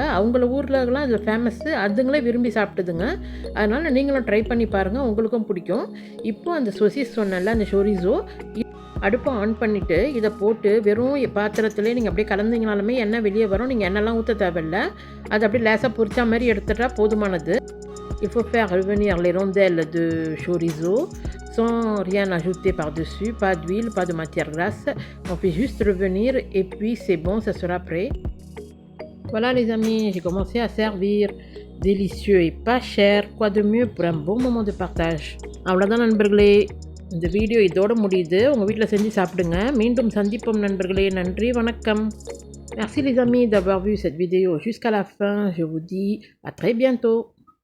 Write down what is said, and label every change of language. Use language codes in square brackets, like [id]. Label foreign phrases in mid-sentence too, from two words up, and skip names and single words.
[ta] அவங்கள ஊர்லலாம் இது ஃபேமஸ்ஸு. அதுங்களே விரும்பி சாப்பிட்டுதுங்க. அதனால் நீங்களும் ட்ரை பண்ணி பாருங்கள், உங்களுக்கும் பிடிக்கும். இப்போ அந்த சொசிஸ் சொன்னேன்ல, அந்த ஷோரிசோ அடுப்பை ஆன் பண்ணிவிட்டு இதை போட்டு வெறும் பாத்திரத்துலேயே நீங்கள் அப்படியே கலந்தீங்கனாலுமே எண்ணெய் வெளியே வரும். நீங்கள் எண்ணெய்லாம் ஊற்ற தேவையில்லை. அது அப்படியே லேசாக பொரிச்சா மாதிரி எடுத்துட்டா போதுமானது. [fr] Il faut faire revenir les rondelles de chorizo sans rien ajouter par-dessus, pas d'huile, pas de matière grasse. On fait juste revenir et puis c'est bon, ça sera prêt. Voilà les amis, j'ai commencé à servir. Délicieux et pas cher. Quoi de mieux pour un bon moment de partage. [ta] அவ்வளோதான் நண்பர்களே, இந்த வீடியோ இதோட முடியுது. உங்கள் வீட்டில் செஞ்சு சாப்பிடுங்க. மீண்டும் சந்திப்போம் நண்பர்களே. நன்றி, வணக்கம். [fr] Merci les amis d'avoir vu cette vidéo jusqu'à la fin. Je vous dis à très bientôt.